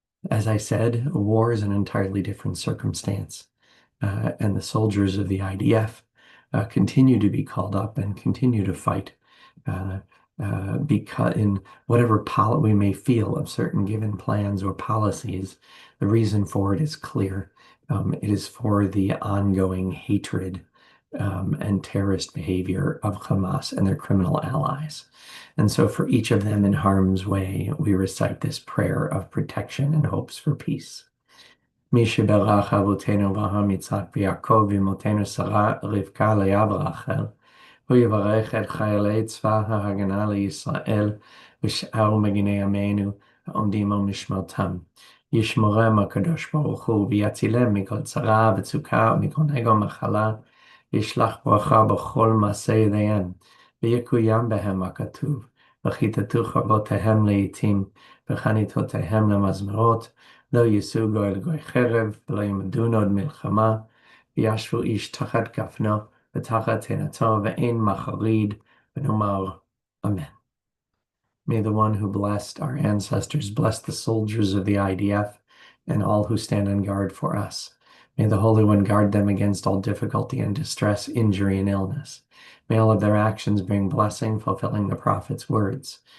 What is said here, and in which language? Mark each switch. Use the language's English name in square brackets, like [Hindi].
[English] As I said, war is an entirely different circumstance, and the soldiers of the IDF continue to be called up and continue to fight uh, because in whatever we may feel of certain given plans or policies, the reason for it is clear. It is for the ongoing hatred and terrorist behavior of Hamas and their criminal allies. And so for each of them in harm's way, we recite this prayer of protection and hopes for peace. [Hebrew] מי שברך אבותינו אברהם יצחק ויעקב ואמותינו שרה רבקה לאה ורחל, הוא יברך את חיילי צבא ההגנה לישראל ושאר מגיני עמנו העומדים על משמרתם. ישמרם הקדוש ברוך הוא ויצילם מכל צרה וצוקה ומכל נגע ומחלה, ישלח ברכה בכל מעשה ידיהם, ויקוים בהם הכתוב, וכיתתו חרבותיהם לעתים, וחניתותיהם למזמרות, לא יישאו גוי אל גוי חרב, ולא ילמדון עוד מלחמה, וישבו איש תחת גפנו ותחת תאנתו, ואין מחריד, ונאמר Amen. [English] May the one who blessed our ancestors bless the soldiers of the IDF and all who stand on guard for us. May the Holy One guard them against all difficulty and distress, injury and illness. May all of their actions bring blessing, fulfilling the prophet's words.